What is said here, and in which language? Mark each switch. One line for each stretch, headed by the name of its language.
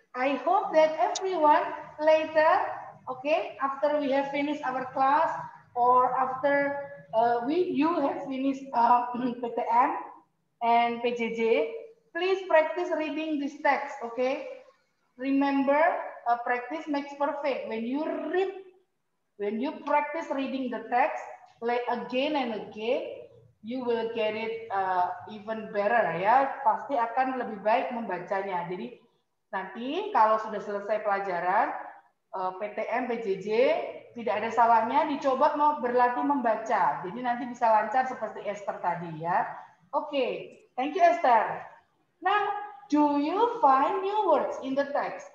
English: I hope that everyone later, okay, after we have finished our class or after you have finished PTM and PJJ, please practice reading this text, okay? Remember, practice makes perfect. When you practice reading the text again and again, you will get it even better ya.
Indonesian: Pasti akan lebih baik membacanya. Jadi nanti kalau sudah selesai pelajaran PTM, PJJ, tidak ada salahnya dicoba mau berlatih membaca. Jadi nanti bisa lancar seperti Esther tadi ya. Oke,
English: thank you
Indonesian: Esther.
English: Now, do you find new words in the text?